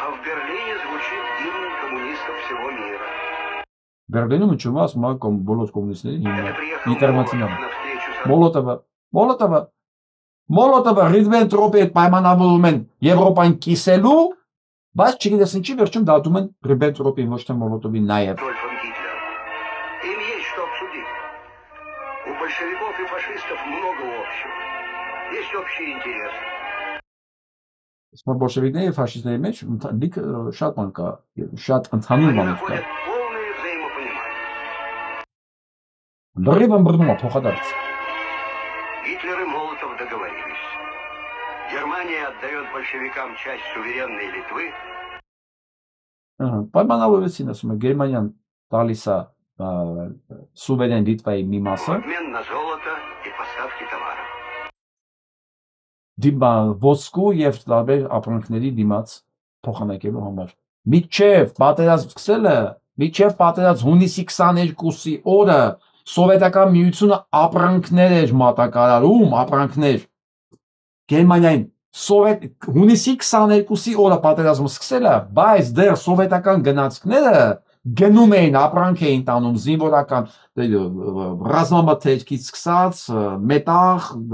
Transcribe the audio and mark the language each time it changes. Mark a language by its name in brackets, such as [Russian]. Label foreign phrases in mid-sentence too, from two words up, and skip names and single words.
[Armenian] Բերլինում ինչու՞ ասում է բոլոր կոմունիստների ինտերնացիոնալ։ Մոլոտովը Ռիբենտրոպի հետ պայմանավորում են Եվրոպան կիսելու, բայց չգիտես ինչի վերջում դատում են Ռիբենտրոպին, ոչ թե Մոլոտովին նաև։ [Russian] У большевиков и фашистов много общего. Есть общие интересы. [Armenian] Բոլշևիկների եւ ֆաշիստների մեջ շատ բան կա, շատ ընդհանուր բաներ կա։ Լրիվ ըմբռնում է փոխադարձ։ [Russian] Гитлер и Молотов договорились. Германия отдает большевикам часть суверенной Литвы. [Armenian] Պայմանավորվեցին, ասում է, Գերմանիան տալիս է սուվերեն Լիտվայի մի մասը։ [Russian] Обмен на золото и поставки товаров. [Armenian] Ոսկու եւ տարբեր ապրանքների դիմաց փոխանակելու համար։ Միջև պատերազմ հունիսի 22-ի օրը Սովետական միությունը ապրանքներ էր մատակարարում, ապրանքներ Գերմանիային հունիսի 22-ի օրը պատերազմը սկսել է, բայց դեռ սովետական գնացքները գնում էին, ապրանք էին տանում, զինվորական ռազմամթերքից սկսած, մետաղ,